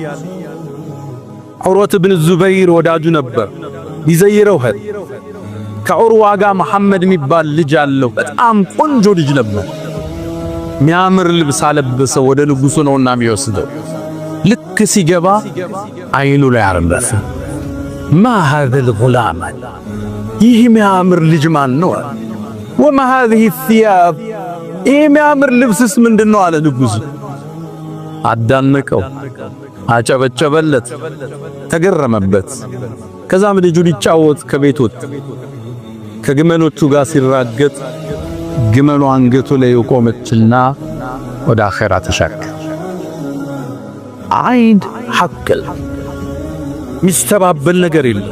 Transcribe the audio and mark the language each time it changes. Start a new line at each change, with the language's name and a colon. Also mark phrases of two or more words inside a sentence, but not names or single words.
Amharic: ዑርወት ኢብኑ ዙበይር ወዳጁ ነበር። ይዘይረው ሄድ ከዑርዋ ጋር መሐመድ የሚባል ልጅ አለው። በጣም ቆንጆ ልጅ ነበር። ሚያምር ልብስ አለበሰው። ወደ ንጉሱ ነውና የሚወስደው። ልክ ሲገባ አይኑ ላይ አረፈ።
Arabic: ما هذا الغلام
Amharic: ይህ ሚያምር ልጅ ማን ነው?
Arabic: وما هذه الثياب
Amharic: ይህ ሚያምር ልብስስ ምንድነው? አለ ንጉሱ። አዳነቀው፣ አጨበጨበለት፣ ተገረመበት። ከዛም ልጁ ሊጫወት ከቤት ወጣ። ከግመሎቹ ጋር ሲራገጥ ግመሉ አንገቱ ላይ ቆመችና ወደ አኺራ ተሻገረ። አይን ሐቅል ሚስተባበል ነገር የለም።